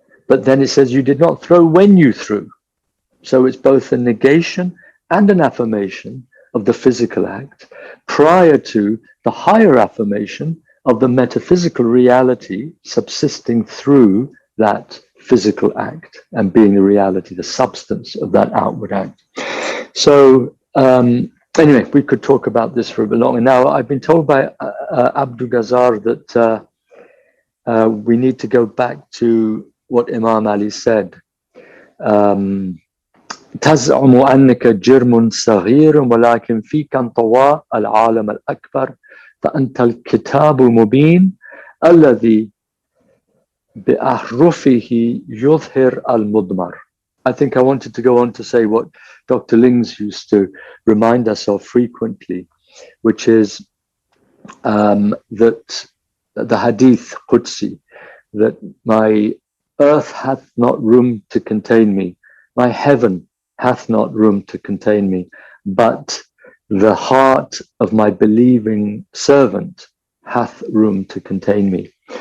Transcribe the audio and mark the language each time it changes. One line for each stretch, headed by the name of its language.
English: But then it says you did not throw when you threw. So it's both a negation and an affirmation of the physical act prior to the higher affirmation of the metaphysical reality subsisting through that physical act and being the reality, the substance of that outward act. So anyway, we could talk about this for a bit longer. Now, I've been told by Abdul Ghazar that we need to go back to what Imam Ali said.
Arabic: تزعم أنك جرم صغير ولكن فيك انطواء العالم الأكبر فأنت الكتاب المبين الذي بأحرفه يظهر المضمر.
English: I think I wanted to go on to say what Dr. Lings used to remind us of frequently, which is that the hadith Qudsi, that my earth hath not room to contain me, my heaven hath not room to contain me, but the heart of my believing servant hath room to contain me.